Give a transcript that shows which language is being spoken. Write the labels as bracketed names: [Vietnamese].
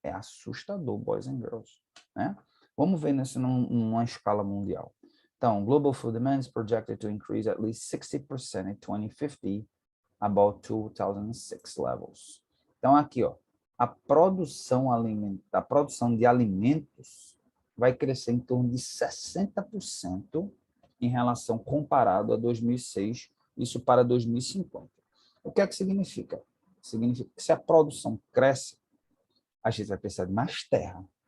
[Portuguese] É assustador, [English] boys and girls, [Portuguese] né? Vamos ver isso numa escala mundial. [English] Então, global food demand is projected to increase at least 60% in 2050, about 2006 levels. [Portuguese] Então, aqui, ó, a produção de alimentos vai crescer em torno de 60% em relação comparado a 2006, isso para 2050. O que é que significa? Significa que se a produção cresce, a gente vai precisar de mais terra.